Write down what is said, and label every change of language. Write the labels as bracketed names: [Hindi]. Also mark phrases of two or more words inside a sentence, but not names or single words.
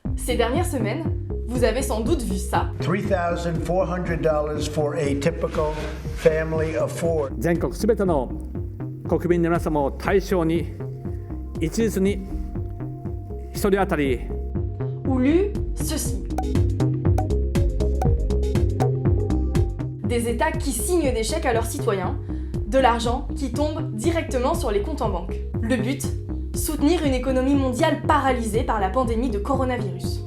[French] Ces dernières semaines, vous avez sans doute vu ça. [English] $3,400 for a typical family of four. [Japanese] 全国すべての国民の皆様を対象に一律に1人当たり [French] Ou lu ceci. Des États qui signent des chèques à leurs citoyens, de l'argent qui tombe directement sur les comptes en banque. Le but, soutenir une économie mondiale paralysée par la pandémie de coronavirus.